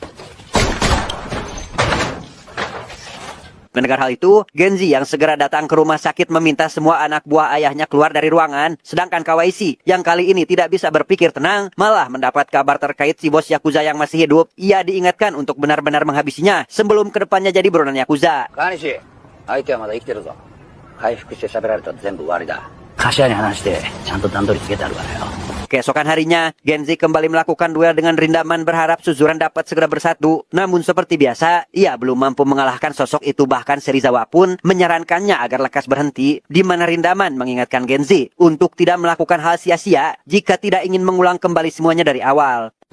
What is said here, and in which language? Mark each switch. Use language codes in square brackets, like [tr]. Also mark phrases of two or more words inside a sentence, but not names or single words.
[id] Mendengar hal itu, Genji yang segera datang ke rumah sakit meminta semua anak buah ayahnya keluar dari ruangan, sedangkan Kawaishi yang kali ini tidak bisa berpikir tenang, malah mendapat kabar terkait si bos Yakuza yang masih hidup. Ia diingatkan untuk benar-benar menghabisinya sebelum kedepannya jadi buronan Yakuza. [ja] 川西、相手はまだ生きてるぞ。回復して喋られたら全部終わりだ。柏に話して、ちゃんと段取りつけてあるからよ。 [id] Keesokan harinya, Genji kembali melakukan duel dengan Rindaman berharap Suzuran dapat segera bersatu. Namun seperti biasa, ia belum mampu mengalahkan sosok itu, bahkan Serizawa pun menyarankannya agar lekas berhenti, di mana Rindaman mengingatkan Genji untuk tidak melakukan hal sia-sia jika tidak ingin mengulang kembali semuanya dari awal.